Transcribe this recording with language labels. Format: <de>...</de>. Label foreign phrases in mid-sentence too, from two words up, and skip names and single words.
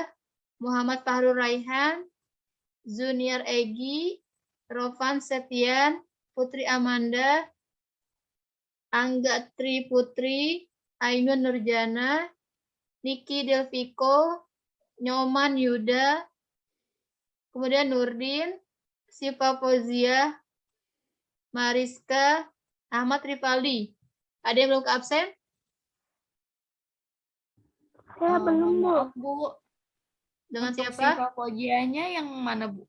<id>Muhammad Fahrul Raihan, Junior Egi, Rovan Septian, Putri Amanda, Angga Tri Putri, Ainun Nurjana, Niki Delviko, Nyoman Yuda, kemudian Nurdin, Siva Fauzia, Mariska, Ahmad Rifaldi. Ada yang belum ke absen? Saya belum, Bu. Maaf, Bu. Dengan Untuk siapa? Siva Fojianya yang mana, Bu?</id>